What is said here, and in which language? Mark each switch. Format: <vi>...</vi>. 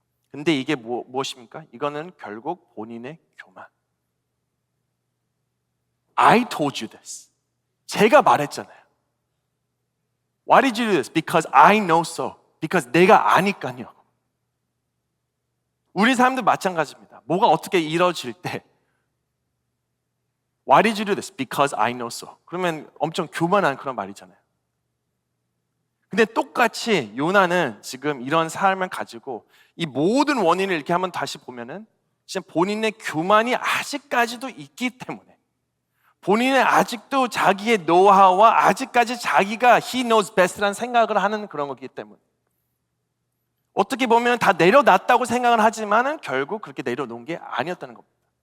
<ko>근데 이게 무엇입니까? 이거는 결국 본인의 교만.</ko> <en>I told you this.</en> <ko>제가 말했잖아요.</ko> <en>Why did you do this? Because I know so.</en> <ko>Because 내가 아니까요. 우리 사람도 마찬가지입니다. 뭐가 어떻게 이루어질 때</ko> <en>Why did you do this? Because I know so.</en> <ko>그러면 엄청 교만한 그런 말이잖아요. 근데 똑같이 요나는 지금 이런 삶을 가지고 이 모든 원인을 이렇게 한번 다시 보면은 진짜 본인의 교만이 아직까지도 있기 때문에, 본인의 아직도 자기의 노하우와 아직까지 자기가</ko> <en>he knows best</en> <ko>라는 생각을 하는 그런 거기 때문에, 어떻게 보면 다 내려놨다고 생각을 하지만은 결국 그렇게 내려놓은 게 아니었다는 겁니다.</ko>